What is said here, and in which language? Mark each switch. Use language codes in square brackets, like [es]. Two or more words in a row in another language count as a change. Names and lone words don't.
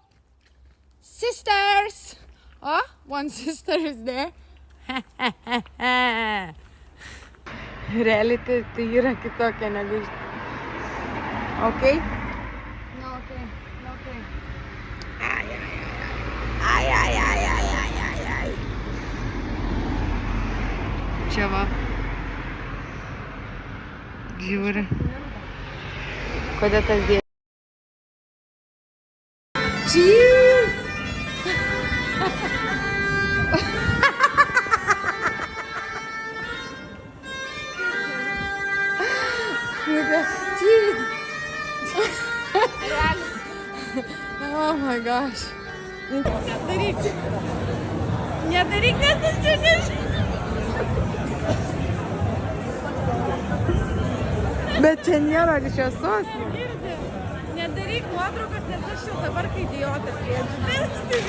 [en] Sisters! Oh, one sister is there. [lt] Reality tai yra kitokia negu... [en] Okay? No, okay. No, okay. [lt] Ai. Čia va. Žiūri. Kodėl tas dėja? [en] Cheese! Cheese! Oh my gosh. [lt] Nedaryk. Nedaryk, nes aš čia nežinau. Bet čia nėra šviesos. Nedaryk nuotraukos, nes aš jau dabar kai idiotas sėdžiu.